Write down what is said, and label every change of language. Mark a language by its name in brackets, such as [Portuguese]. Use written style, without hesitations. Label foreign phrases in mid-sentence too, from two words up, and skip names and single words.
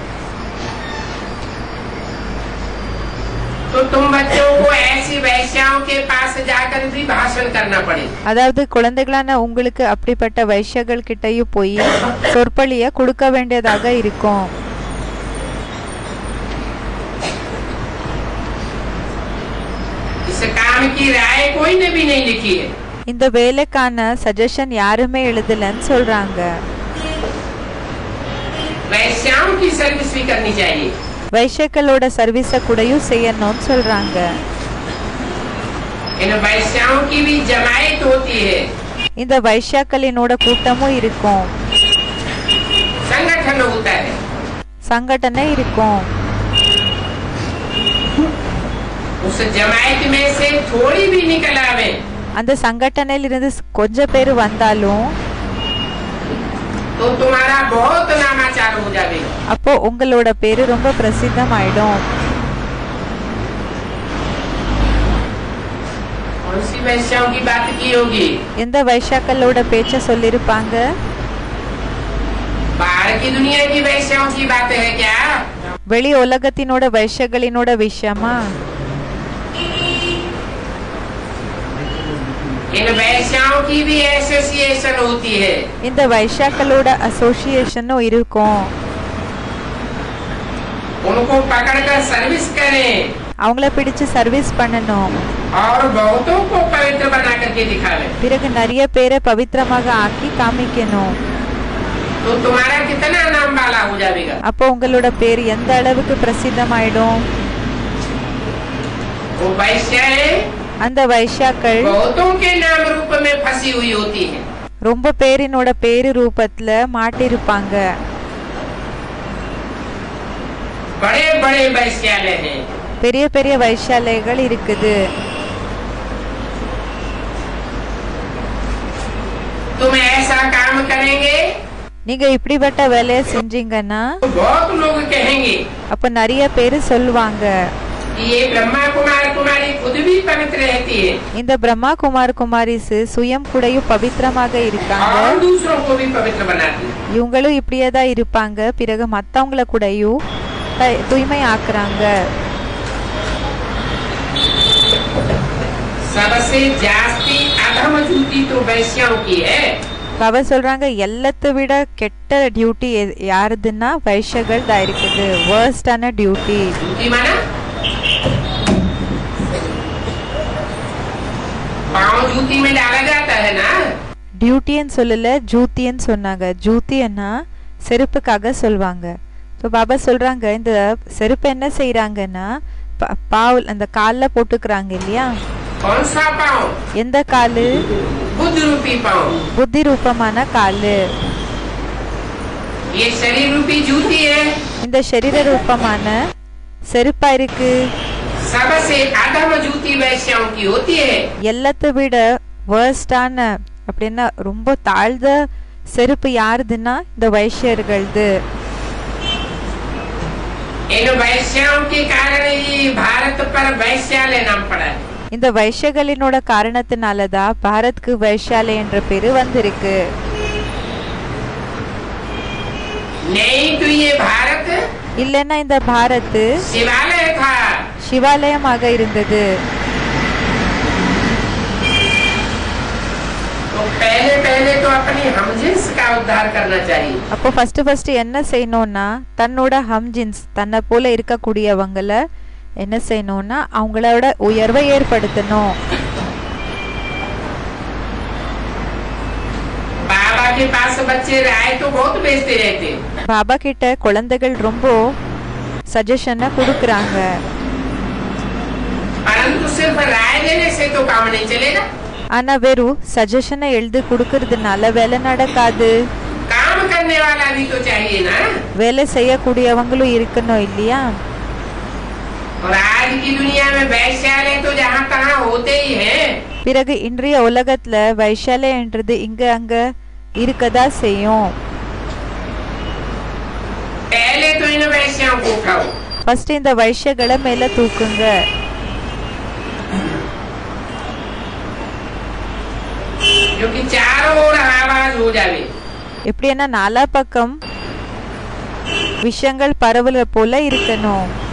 [Hindi] तो तुम बच्चों को ऐसी वैश्याओं के पास जाकर भी भाषण करना पड़े. [Tamil] அதாவது குழந்தைகளான உங்களுக்கு அப்படிப்பட்ட வைஷ்யர்கள் கிட்டயும் போய் சொற்பொழிய கொடுக்க வேண்டியதாக இருக்கும். [Hindi] इस काम की राय कोई ने भी नहीं लिखी है. [Tamil] இந்த வேலைக்கான சஜஷன் யாருமே எழுதலன்னு சொல்றாங்க. [Hindi] वैश्याओं की सर्विस भी करनी चाहिए. [Tamil] வைஷ்யக்களோட சர்வீஸ கூடயும் செய்யணும்னு சொல்றாங்க. [Hindi] इन वैश्याओं की भी जमायत होती है, [Tamil] இந்த வைஷ்யாக்களினோட கூட்டமும் இருக்கும், [Hindi] संगठन होता है. [Tamil] சங்கடனை இருக்கும். [Hindi] उस जमायत में से थोड़ी भी निकल आवे, [Tamil] அந்த சங்கடனையில இருந்து கொஞ்சம் பேர் வந்தாலும் [Hindi] तो तुम्हारा बहुत नामाचार हो जाएगा. [Tamil] அப்போ உங்களோட பேரு ரொம்ப பிரசித்தமாயிடும். [Hindi] कौन सी वैश्याओं की बात की होगी? [Tamil] எந்த வைஷ்யாக்களோட பேச்ச சொல்லிருப்பாங்க? [Hindi] बाहर की दुनिया की वैश्याओं की बात है क्या? [Tamil] வெளி உலகத்தினோட வைஷ்யகளினோட விஷயமா? [Hindi] इन वैश्याओं की भी एसोसिएशन होती है. [Tamil] இந்த வைஷ்யாக்களோட அசோசியேஷனும் இருக்கும். [Hindi] उनको पकड़कर सर्विस करें [Tamil] அவங்கள பிடிச்சு சர்வீஸ் பண்ணணும். [Hindi] और बहुतों को पवित्र बना करके दिखावे. [Tamil] பிறகு நிறைய பேரை பவித்திரமாக ஆக்கி காமிக்கணும். [Hindi] तो तुम्हारा कितना नाम वाला हो जाएगा. [Tamil] அப்போ உங்களோட பேர் எந்த அளவுக்கு பிரசித்தமாயிடும். [Hindi] वो वैश्याएं [Tamil] அந்த வைஷ்யாக்கள் [Hindi] बहुतों के नाम रूप में फंसी हुई होती है. [Tamil] ரொம்ப பேரினோட பேரு ரூபத்துல மாட்டிருப்பாங்க. [Hindi] बड़े बड़े वैश्यालय हैं. [Tamil] பெரிய பெரிய வைஷ்யாலயங்கள் இருக்குது. [Hindi] तुम ऐसा काम करेंगे [Tamil] நீங்க இப்படிப்பட்ட வேலையை செஞ்சீங்கன்னா [Hindi] तो बहुत लोग कहेंगे [Tamil] அப்ப நிறைய பேரு சொல்லுவாங்க [Hindi] कि ये ब्रह्मा कुमार कुमारी खुद भी पवित्र रहती है [Tamil] இந்த பிரம்மா குமார் குமாரிஸ் சுயம் கூடயும் பவித்திரமாக இருக்காங்க [Hindi] और दूसरों को भी पवित्र बनाती है। [Tamil] இவங்களும் இப்படியே தான் இருப்பாங்க பிறகு மத்தவங்கள கூடயும் தூய்மை ஆக்குறாங்க [Hindi] सबसे जास्ती अधम जूती तो वैश्यों की है। [Tamil] அவ சொல்றாங்க எல்லாத்தை விட கெட்ட டியூட்டி யாருதுன்னா வைஷ்யர்கள் தான் இருக்குது வேர்ஸ்டான டியூட்டி [Hindi] जूती माना पाँव जूती में डाला जाता है ना। [Tamil] டியூட்டின்னு சொல்லல ஜூத்தின்னு சொன்னாங்க ஜூத்தின்னா செருப்புக்காக சொல்லுவாங்க ஸோ பாபா சொல்றாங்க இந்த செருப்பு என்ன செய்யறாங்கன்னா பாவல் அந்த காலில் போட்டுக்கிறாங்க இல்லையா [Hindi] कौन सा पाँव? [Tamil] எந்த காலு [Hindi] बुद्ध रूपी पाँव। [Tamil] புத்தி ரூபமான காலு [Hindi] ये शरीर रूपी जूती है। [Tamil] இந்த शरीर ரூபமான செருப்பா இருக்கு [Hindi] सबसे अधम जूती वैश्यों की होती है। [Tamil] எல்லாத்தை விட வேர்ஸ்டான அப்படின்னா ரொம்ப தாழ்ந்த செருப்பு யாருதுன்னா இந்த வைஷ்யர்களது [Hindi] इन वैश्यों के कारण ही भारत पर वैश्यालय नाम पड़ा है। [Tamil] இந்த வைஷ்யகளினோட காரணத்தினாலதான் பாரத்க்கு வைஷ்யாலய என்ற பேரு வந்திருக்கு [Hindi] नहीं तो ये भारत [Tamil] இல்லன்னா இந்த பாரத் [Hindi] शिवालय था। [Tamil] சிவாலயமாக இருந்தது [Hindi] तो पहले तो अपनी हमजिन्स का उद्धार करना चाहिए। [Tamil] அப்போ ஃபர்ஸ்ட் என்ன செய்யணும்னா தன்னோட ஹம்ஜின்ஸ் தன்னை போல இருக்கக்கூடியவங்கள என்ன செய்யணும்னா அவங்களோட உயர்வை ஏற்படுத்தணும் [Hindi] बाबा के पास बच्चे राय तो बहुत बेचते रहते। [Tamil] பாபா கிட்ட குழந்தைகள் ரொம்ப சஜஷனை கொடுக்கறாங்க [Hindi] परंतु सिर्फ राय देने से तो काम नहीं चलेगा। [Tamil] ஆனா வெறும் சஜஷனை எழுதி கொடுக்கறதுனால வேலை நடக்காது [Hindi] काम करने वाला भी तो चाहिए ना। [Tamil] வேலை செய்யக்கூடியவங்களும் இருக்கணும் இல்லையா [Hindi] और आज की दुनिया में वैश्यालय तो जहाँ तहाँ होते ही हैं। [Tamil] பிறகு இன்றைய உலகத்துல வைஷாலயன்றது இங்க அங்க இருக்கதா செய்யும் [Hindi] पहले तो इन वैश्यों को उठाओ। [Tamil] ஃபர்ஸ்ட் இந்த வைஷ்யகளை மேல தூக்குங்க [Hindi] जो कि चारों ओर आवाज हो जावे। [Tamil] எப்படின்னா நாலா பக்கம் விஷயங்கள் பரவல போல இருக்கணும்